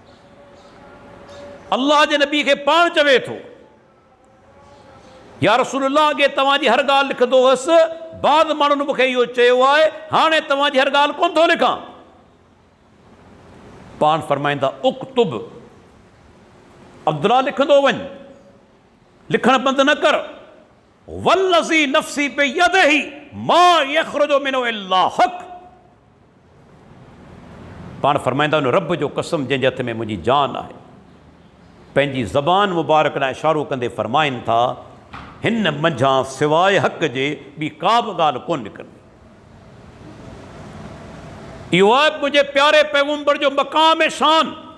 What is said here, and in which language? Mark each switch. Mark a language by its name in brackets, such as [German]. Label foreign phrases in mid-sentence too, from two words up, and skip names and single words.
[Sindhi] अल्लाह जे नबी खे पाण चवे थो, [Arabic] يا رسول الله [Sindhi] अॻे तव्हांजी हर ॻाल्हि लिखंदो हुअसि, बाद माण्हुनि मूंखे इहो चयो आहे हाणे तव्हांजी हर ॻाल्हि कोन थो लिखां। पाण फरमाईंदा उक्तुब, अब्दुल्ला लिखंदो वञ, लिखणु बंदि न कर। [Arabic] والذي نفسي بيده ما يخرج منه إلا حق, [Sindhi] पाण फरमाईंदा उन रब जो कसम जंहिंजे हथ में मुंहिंजी जान आहे, पंहिंजी ज़बान मुबारक ॾांहुं इशारो कंदे फरमाइनि था हिन मंझां सवाइ हक़ जे ॿी का बि ॻाल्हि कोन निकिरंदी। इहो आहे मुंहिंजे प्यारे पैगंबर जो मक़ाम ऐं शान।